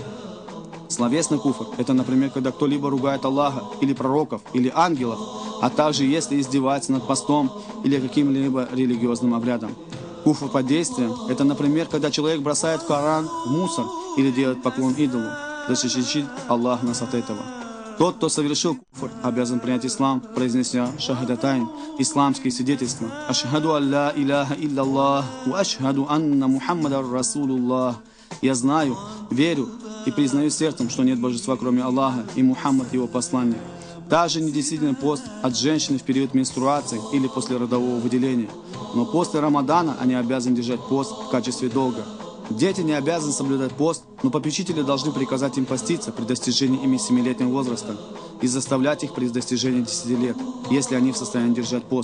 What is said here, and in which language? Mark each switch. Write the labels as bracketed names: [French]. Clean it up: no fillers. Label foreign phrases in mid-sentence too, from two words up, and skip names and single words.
[Russian] Словесный куфр – это, например, когда кто-либо ругает Аллаха, или пророков, или ангелов, а также если издевается над постом или каким-либо религиозным обрядом. Куфр по действиям – это, например, когда человек бросает Коран в мусор или делает поклон идолу. Защитит Аллах нас от этого. Тот, кто совершил куфр, обязан принять ислам, произнеся шахадатайн, исламские свидетельства. [Arabic] أشهد ألا إله إلا الله، وأشهد أن محمدا رسول الله. [Russian] Я знаю, верю и признаю сердцем, что нет божества, кроме Аллаха, и Мухаммад его посланник. Также недействителен пост от женщины в период менструации или после родового выделения. Но после Рамадана они обязаны держать пост в качестве долга. Дети не обязаны соблюдать пост, но попечители должны приказать им поститься при достижении ими 7-летнего возраста и заставлять их при достижении 10 лет, если они в состоянии держать пост.